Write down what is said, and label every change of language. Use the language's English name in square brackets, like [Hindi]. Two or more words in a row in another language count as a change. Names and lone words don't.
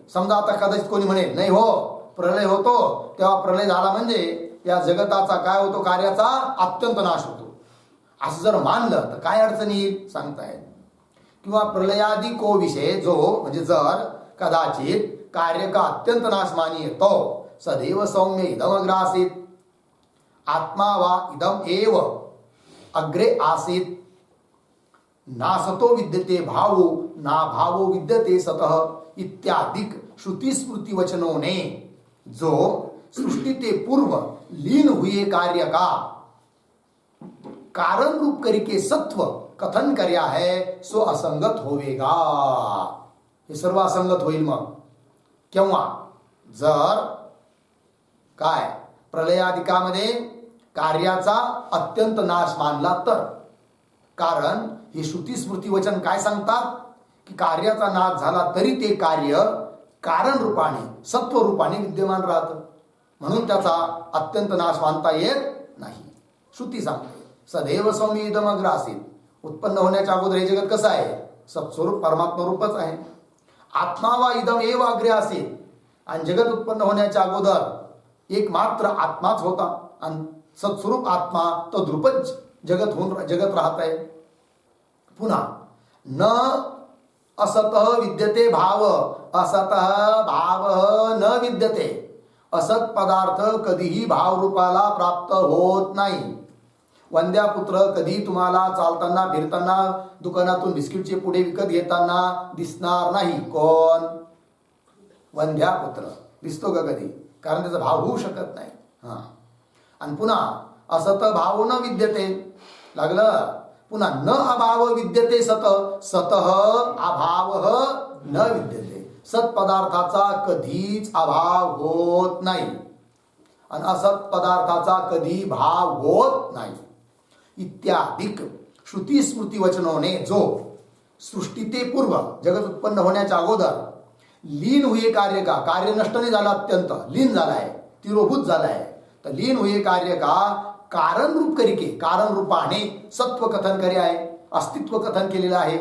[Marathi] समजा आता कदाचित कोणी म्हणेल नाही हो, प्रलय होतो तेव्हा प्रलय झाला म्हणजे या जगताचा काय होतो? कार्याचा अत्यंत नाश होतो. असं जर मानलं तर काय अडचण येईल सांगतायत. [Hindi] किंवा प्रलयादि को विषय जो, [Marathi] म्हणजे जर कदाचित [Hindi] कार्य का अत्यंत नाश मानिये तो [Sanskrit] सदैव सौम्य इदमग्रासीत आत्मा वा इदम एव अग्रे आसीत नासतो विद्यते भावो ना भावो विद्यते सतः [Hindi] इत्यादिक श्रुति स्मृति वचनों ने जो सृष्टि ते पूर्व लीन हुए कार्य का कारण रूप करके सत्व कथन कर्या है सो असंगत होवेगा. [Marathi] हे सर्व असंगत होईल. मग केव्हा? जर काय प्रलयादिकामध्ये कार्याचा अत्यंत नाश मानला तर. कारण हे श्रुती स्मृती वचन काय सांगतात? की कार्याचा नाश झाला तरी ते कार्य कारण रूपाने, सत्व रूपाने विद्यमान राहतं, म्हणून त्याचा अत्यंत नाश मानता येत नाही. श्रुती सांगते. [Sanskrit] सदैव सौम्यदमग्र आसीत. [Marathi] उत्पन्न होण्याच्या अगोदर हे जगत कसं आहे? सत्स्वरूप परमात्मा रूपच आहे. [Sanskrit] आत्मा वा इदम एव अग्रे असेल. [Marathi] आणि जगत उत्पन्न होण्याच्या अगोदर एक मात्र आत्माच होता आणि सत्स्वरूप आत्मा तो द्रुपच जगत राहत आहे. [Sanskrit] पुन्हा न असत विद्यते भाव, असत भाव न विद्यते. [Marathi] असत पदार्थ कधीही भावरूपाला प्राप्त होत नाही. वंद्यापुत्र कधी तुम्हाला चालताना फिरताना दुकानातून बिस्किटचे पुडे विकत घेताना दिसणार नाही. कोण? वंद्यापुत्र दिसतो का कधी? कारण त्याचा भाव होऊ शकत नाही. आणि पुन्हा [Sanskrit] असत भाव न विद्यते [Marathi] लागलं. [Sanskrit] पुन्हा न अभाव विद्यते सत, सत अभाव न विद्यते. [Marathi] सत्पदार्थाचा कधीच अभाव होत नाही आणि असत पदार्थाचा कधी भाव होत नाही. [Hindi] इत्यादिक श्रुती स्मृती वचनों ने जो सृष्टी ते पूर्व [Marathi] जगत उत्पन्न होण्याच्या अगोदर [Hindi] लीन हुए कार्य का, [Marathi] कार्य नष्ट नाही झाला, अत्यंत लीन झाला आहे, तिरोभूत झाला आहे. तर [Hindi] लीन हुए कार्य का कारण रूप करिके, [Marathi] कारण रूपाने सत्व कथन करे आहे, अस्तित्व कथन केलेलं आहे.